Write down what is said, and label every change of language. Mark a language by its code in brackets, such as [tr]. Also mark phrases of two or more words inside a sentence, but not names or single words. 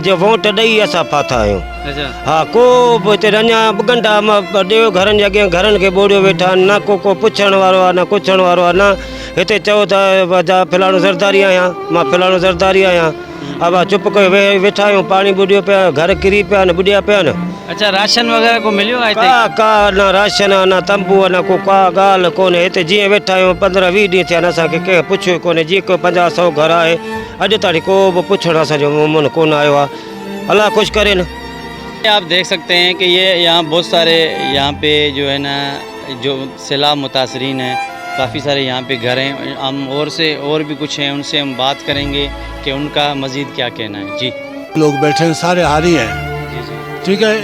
[sd] जो वोट ॾेई असां फाथा आहियूं। हा को बि हिते अञा ॿ घंटा ॾियो घरनि जे अॻियां घरनि खे ॿोड़ियो वेठा आहिनि, न को पुछण वारो आहे, न कुछण वारो आहे। न हिते चओ त फ़िलहाणो ज़रदारी आहियां, मां फ़िलहाणो ज़रदारी आहियां। अब चुप कयो वेठा आहियूं, पाणी ॿुॾियो पिया, घर किरी पिया आहिनि, ॿुॾिया पिया आहिनि। अच्छा, राशन वगैरह को मिलियो आहे का का न राशन न तंबू न को का ॻाल्हि कोन्हे। हिते जीअं वेठा आहियूं 15-20 ॾींहं थिया आहिनि, असांखे कंहिं पुछियो कोन्हे। जीअं को 50-100 घर आहे, अॼु ताईं को बि पुछण असांजो मुंहुं कोन आयो आहे। अलाह कुझु करे न। [ur] آپ دیکھ سکتے ہیں کہ یہ یہاں بہت سارے یہاں پہ جو ہے نا جو سیلاب متاثرین ہیں، کافی سارے یہاں پہ گھر ہیں. ہم اور بھی کچھ ہیں، ان سے ہم بات کریں گے کہ ان کا مزید کیا کہنا ہے. जी, لوگ بیٹھے ہیں، سارے ہاری ہیں، ٹھیک ہے.